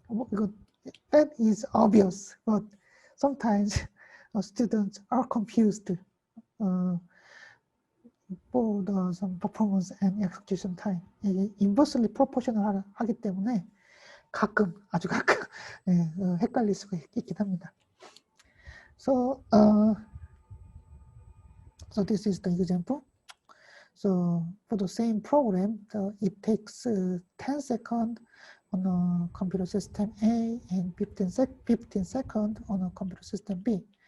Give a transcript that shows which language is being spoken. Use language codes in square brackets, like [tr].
[en] Because that is obvious, but sometimes students are confused for some performance and execution time. [ko] 이게 [en] inversely proportional [ko] 하기 때문에 가끔, 아주 가끔 헷갈릴 수가 있긴 합니다. [en] So, so this is the example. So for the same program, it takes 10 seconds on a computer system A and 15 seconds on a computer system B.